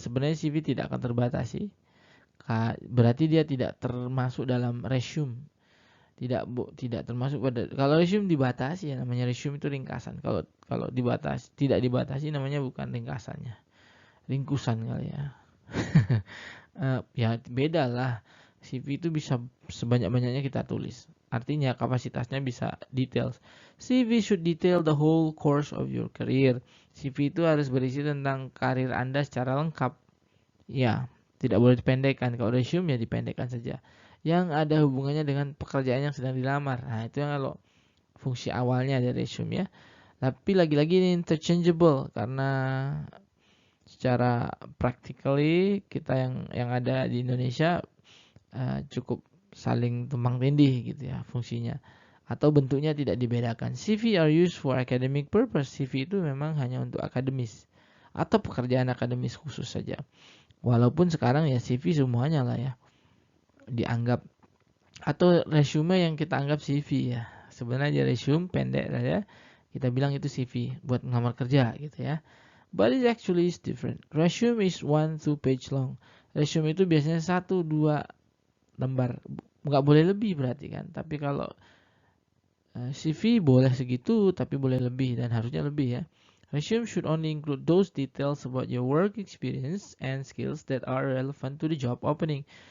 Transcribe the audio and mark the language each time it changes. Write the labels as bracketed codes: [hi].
[id] Sebenarnya CV tidak akan terbatasi, berarti dia tidak termasuk dalam resume, tidak termasuk pada. Kalau resume dibatasi ya, namanya resume itu ringkasan. Kalau tidak dibatasi namanya bukan ringkasannya, ringkusan kali ya. Ya beda lah. CV itu bisa sebanyak-banyaknya kita tulis. Artinya kapasitasnya bisa details. [en] CV should detail the whole course of your career. [id] CV itu harus berisi tentang karir Anda secara lengkap. Ya, tidak boleh dipendekkan. Kalau resume ya dipendekkan saja. Yang ada hubungannya dengan pekerjaan yang sedang dilamar. Nah, itu yang kalau fungsi awalnya dari resume ya. Tapi lagi-lagi ini interchangeable karena secara practically kita yang ada di Indonesia cukup saling tumpang tindih gitu ya fungsinya, atau bentuknya tidak dibedakan. [en] CV are used for academic purpose. [id] CV itu memang hanya untuk akademis atau pekerjaan akademis khusus saja. Walaupun sekarang ya CV semuanya lah ya dianggap, atau resume yang kita anggap CV ya. Sebenarnya resume pendek saja kita bilang itu CV buat ngelamar kerja gitu ya. [en] But it actually is different. Resume is 1-2 page long. [id] Resume itu biasanya 1-2 lembar, nggak boleh lebih berarti kan. Tapi kalau CV boleh segitu, tapi boleh lebih dan harusnya lebih ya. [en] Resume should only include those details about your work experience and skills that are relevant to the job opening.